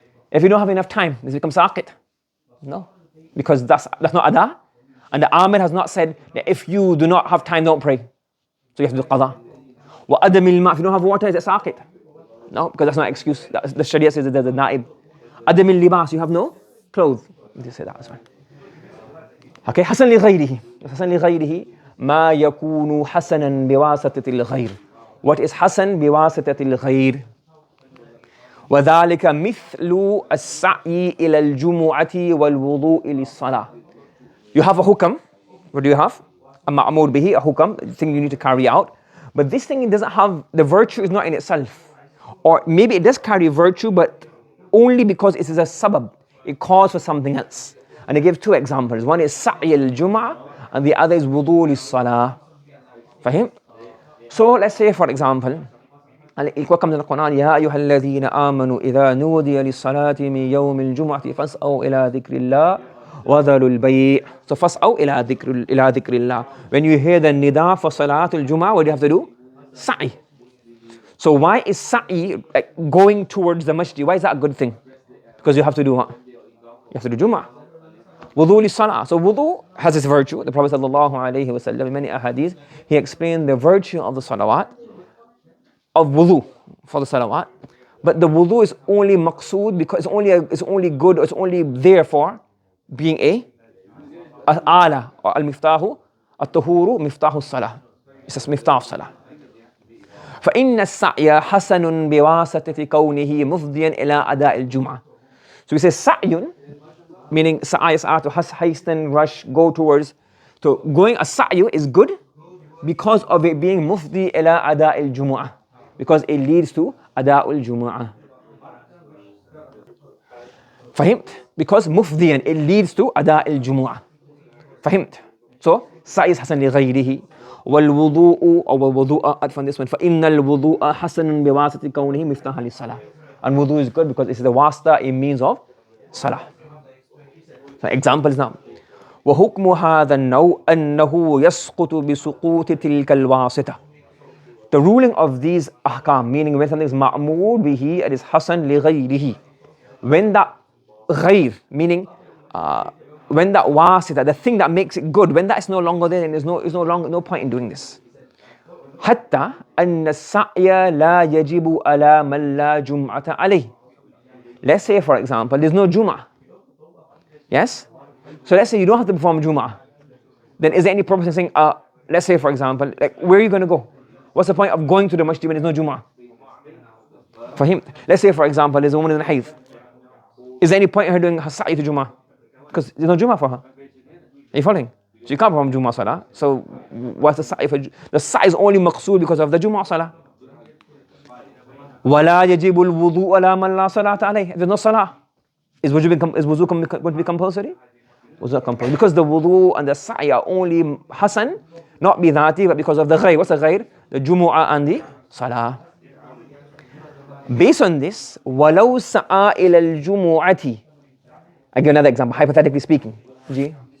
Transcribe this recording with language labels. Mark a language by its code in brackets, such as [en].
[en] If you don't have enough time, this becomes saqit. No. Because that's not ada. And the Amir has not said that if you do not have time, don't pray. So you have to do qada. [ar] وَأَدَمِ الْمَاءِ. [en] If you don't have water, is it saqit? No, because that's not an excuse. The Sharia says that there's a na'ib. [ar] أَدَمِ الْلِبَاسِ. [en] You have no clothes. You just say that as well. [ar] Okay, حسن لغيره. حسن لغيره ما يكون حسنا بواسطة الغير. [en] What is hasan [ar] بواسطة الغير? وذلك مثل السعي إلى الجمعة والوضوء للصلاة. [en] You have a hukam. What do you have? A ma'mur bihi, a hukam, a thing you need to carry out. But this thing doesn't have, the virtue is not in itself. Or maybe it does carry virtue, but only because it is a sabab. It calls for something else. And they give two examples. One is sa'i al-jum'ah and the other is wudu lis-salah. Fahim? So let's say for example, what comes in the Quran, [ar] يا أيها الذين آمنوا إذا نودي للصلاة من يوم الجمعة فاسعوا إلى ذكر الله وذروا البيع. So فاسعوا إلى ذكر الله. [en] When you hear the nida for Salatul Jum'ah, what do you have to do? Sa'i. So why is sa'i, like going towards the masjid, why is that a good thing? Because you have to do what? You have to do Jum'ah. Wudu li-salah. So wudu has its virtue. The Prophet sallallahu alayhi wa sallam, in many ahadith, he explained the virtue of the salawat, of wudu for the salawat. But the wudu is only maqsood because it's only good, or it's only there for being a ala or al-miftahu, at-tahuru miftahu salah. It's a miftah salah. [ar] فإن السعي حسن بواسطة كونه مفضيا إلى أداء الجمعة. [en] So we say sa'yun, meaning sa'i to hasten, rush, go towards. So going a sa'yu is good because of it being mufdi ila ada al-jumu'ah, because it leads to ada al-jumu'ah. Fahimt? Because mufdiyan, it leads to ada al-jumu'ah. Fahimt? So sa'i is hasan li ghayrihi. [ar] والوضوء أو الوضوء [en] add from this one [ar] فإن الوضوء حسن بواسطة كونه مفتاحا للصلاة. [en] And wudu is good because it's the wasta, a means of salah. So examples now. [ar] وحكم هذا النوع أنه يسقط بسقوط تلك الواسطة. [en] The ruling of these ahkam, meaning when something is ma'mur bihi, it is hasan li ghayrihi. When that ghayr, meaning when that wasita, the thing that makes it good, when that is no longer there, then there's no point in doing this. [ar] حتى أن السعي لا يجب على من لا جمعة عليه. [en] Let's say for example, there's no Jum'ah. Yes? So let's say you don't have to perform Jum'ah. Then is there any purpose in saying, let's say for example, like where are you going to go? What's the point of going to the masjid when there's no Jum'ah? him, let's say for example, there's a woman in hayd. Is there any point in her doing her sa'i to Jummah? Because there's no Jummah for her. Are you following? So you can't perform Jummah Salah. So what's the sa'i for? The sa'i is only maqsood because of the Jummah Salah. [ar] وَلَا يَجِبُ الْوُضُوءَ عَلَى مَنْ لَا صَلَاةَ عَلَيْهِ. [en] There's no salah. Is wudu going to be compulsory? Was not compulsory. Because the wudu and the sa'i are only hasan, not bidhati, but because of the ghair. What's the ghair? The jumu'ah and the salah. Based on this, [ar] وَلَوْ سَعَى إِلَى الْجُمُعَةِ. [en] I give another example, hypothetically speaking. Ji?